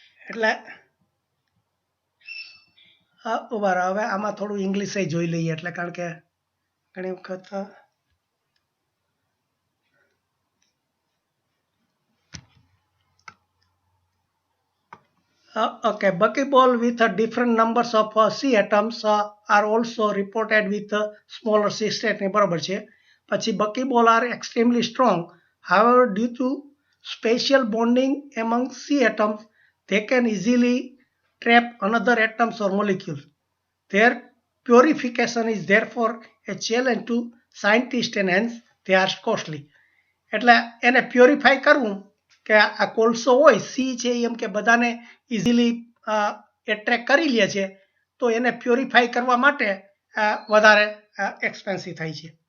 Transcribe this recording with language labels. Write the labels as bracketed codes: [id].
[gu] એટલે હવે આમાં થોડું ઇંગ્લિશ જોઈ લઈએ, એટલે કારણ કે ઘણી વખત [en] okay, buckyball with different numbers of C atoms are also reported with smaller C state [gu] ને બરાબર છે. [en] પછી buckyball are extremely strong. However, due to special bonding among C atoms, they can easily trap another atoms or molecules. Their purification is therefore a challenge to scientists and hence they are costly. [gu] એટલે એને purify કરવું કે આ કોલસો હોય C છે એમ કે બધાને ઇઝીલી એટ્રેક કરી લે છે, તો એને પ્યોરિફાય કરવા માટે વધારે એક્સપેન્સિવ થાય છે.